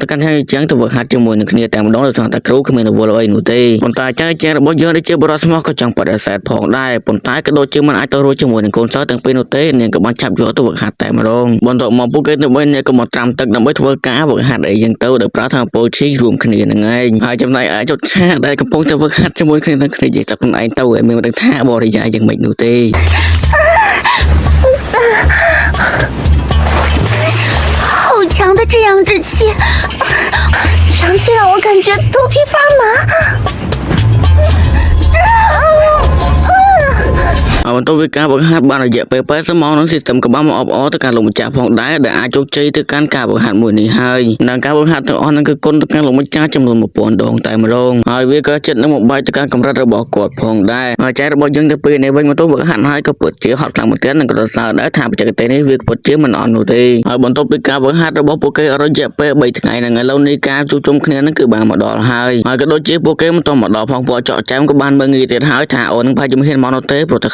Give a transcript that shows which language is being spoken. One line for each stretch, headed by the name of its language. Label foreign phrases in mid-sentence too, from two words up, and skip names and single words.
Khmer: កាន់ចឹងទៅវឹកហាត់ជាមួយនឹងគ្នាតែម្ដងដោយសារតែគ្រូគ្មានរវល់អីនោះទេប៉ុន្តែអាចារ្យរបស់យើងដែលជាបរិសុទ្ធស្មោះក៏ចង់បដិសេធផងដែរប៉ុន្តែក៏ដូចជាមិនអាចទៅរួចជាមួយនឹងកូនសិស្សទាំងពីរនោះទេនាងក៏បានចាប់យកទៅវឹកហាត់តែម្ដងបន្ទាប់មកពួកគេទៅវិញនាងក៏មកត្រាំទឹកដើម្បីធ្វើការវឹកហាត់អីយ៉ាងទៅដោយប្រើធម៌ពលឈីរួមគ្នានឹងឯងហើយចំណែកឯចុចឆាដែលកំពុងតែវឹកហាត់ជាមួយគ្នានឹងគ្នានិយាយតែខ្លួនឯងទៅឲ្យមានដឹងថាបរិយាយ៉ាងម៉េចនោះទេ
Chinese: 好强的这样之气，上去让我感觉头皮发麻。
Khmer: បន្ទាប់ពីការវឹកហាត់បានរយៈពេល80ម៉ោងនឹងស៊ីស្ទឹមក៏បានមកអបអរទៅកាន់លោកម្ចាស់ផងដែរដែលអាចជោគជ័យទៅកាន់ការវឹកហាត់មួយនេះ ហើយនិងការវឹកហាត់ទាំងអស់នឹងគឺគុណទៅកាន់លោកម្ចាស់ចំនួន1000ដងតែម្ដងហើយវាក៏ចិត្តនឹងបំបែកទៅកាន់កម្រិតរបស់គាត់ផងដែរហើយចែករបស់យើងទៅពេលនេះវិញមកទៅវឹកហាត់ហើយក៏ពិតជាហត់ខ្លាំងមែនទែននិងក៏រសើរដែរថាបច្ចេកទេសនេះវាពិតជាមិនអន់នោះទេហើយបន្ទាប់ពីការវឹកហាត់របស់ពួកគេរយៈពេល3ថ្ងៃនឹងឥឡូវនេះការជួបជុំគ្នានឹងគឺបានមកដល់ហើយក៏ដូចជាពួកគេមិនទាន់មកដល់ផងពួកចောက်ចាំក៏បានមើងងាយទៀតហើយថាអូននឹងប្រហែលជាមិនហ៊ានមកនោះទេព្រោះតែខ្លាចង